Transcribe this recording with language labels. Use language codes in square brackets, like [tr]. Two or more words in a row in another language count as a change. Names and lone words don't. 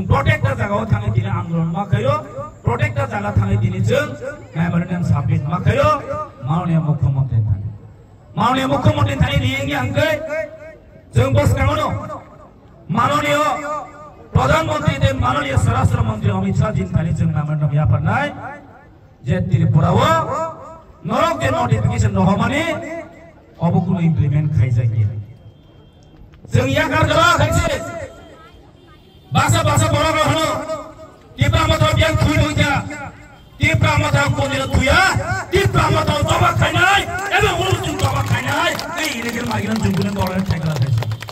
[brx] प्रोटेक्टर जागाव थाङै दिनै आन्दोलन मा खायो प्रोटेक्टर जागा थाङै दिनै जों मेमोरेंडम साबमिट मा खायो [hi] माननीय मुख्यमंत्री [brx] थानि रिंगि आंगै जों बसकाङनो [hi] माननीय प्रधानमंत्री [brx] दे [hi] माननीय स्वराष्ट्र मंत्री [brx] अमित शाह दिन थानि जों मेमोरेंडम याफारनाय जे त्रिपुराव नरक जे नोटिफिकेशन रहमानि अबो कुनो इम्प्लीमेंट खायजायो जों या गारगला खायसे बासा बरा रहनो तिप्रा मथा बियान थुइ होइया तिप्रा मथा कोनिर थुया तिप्रा मथा जबा खायनाय एबा उलुजुं जबा खायनाय ए [en] illegal migrant [brx] जों गुने दरन थायगला खायसे